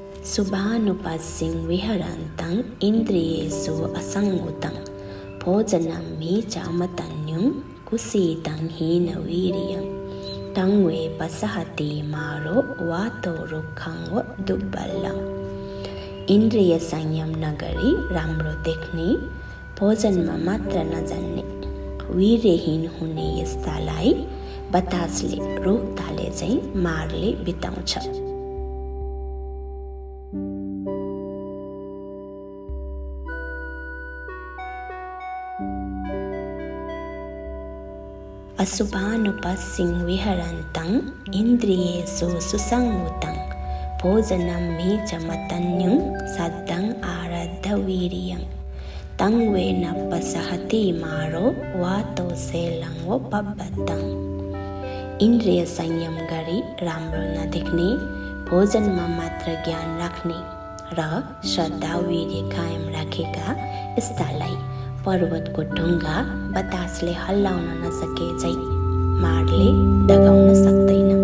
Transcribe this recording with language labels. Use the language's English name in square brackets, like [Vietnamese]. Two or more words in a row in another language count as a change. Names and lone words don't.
[Pali] शुभानुपस्सिं विहरन्तं इन्द्रियेषु असंगुतं भोजनं हि चामतन्युं कुसीतं हीनवीर्यं तं वे पसहति मारो वातो रुखं व दुर्बलम्। [Nepali] इन्द्रिय संयम नगरी राम्रो देख्ने, भोजनमा मात्र नजान्ने, वीर्यहीन हुने यस्तालाई बतासले रोगताले चाहिँ मारले बिताउँछ। [Pali] अशुभानुपस्सिं विहरन्तं इन्द्रियेषु सुसंगुतं भोजनं हि चमतन्युं सद्दं आरद्धवीर्यं तं वे न पसहति मारो वातो सेलं व पब्बतं। [Nepali] इन्द्रिय संयम गरी राम्रो नदेख्ने, भोजनमा मात्र ज्ञान राख्ने र श्रद्धा वीर्य कायम राखेका यस्तालाई पर्वतको ढुङ्गा बतासले हल्लाउन नसके झै मारले दगाउन सक्दैन।